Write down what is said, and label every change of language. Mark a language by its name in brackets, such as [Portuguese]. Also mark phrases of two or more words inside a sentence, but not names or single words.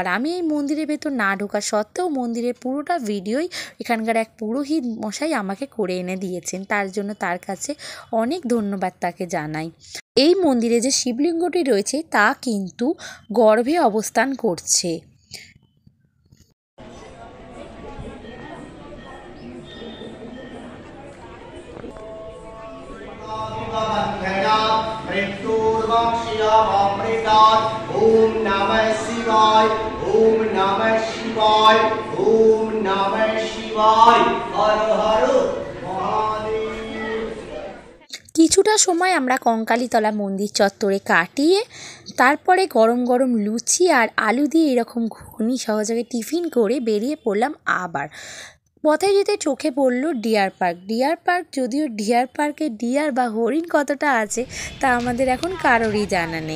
[Bangla] আমি এই মন্দিরের ভেতর না ঢোকা সত্ত্বেও মন্দিরের পুরোটা ভিডিওই এখানকার এক পুরোহিত মশাই আমাকে করে এনে দিয়েছেন, তার জন্য তার কাছে অনেক ধন্যবাদ তাকে জানাই। এই মন্দিরে যে শিবলিঙ্গটি রয়েছে তা কিন্তু গর্ভে অবস্থান করছে। [Sanskrit] ओम नमः शिवाय ओम नमः शिवाय ओम नमः शिवाय हर हर महादेव। [Bangla] কিছুটা সময় আমরা কঙ্কালীতলা মন্দির চত্বরে কাটিয়ে তারপরে গরম গরম লুচি আর আলু দিয়ে এরকম ঘুগনি সহযোগে টিফিন করে বেরিয়ে পড়লাম। আবার পথে যেতে চোখে পড়ল ডিয়ার পার্ক। যদিও ডিয়ার পার্কে ডিয়ার বা হরিণ কতটা আছে তা আমাদের এখন কারোরই জানা নেই।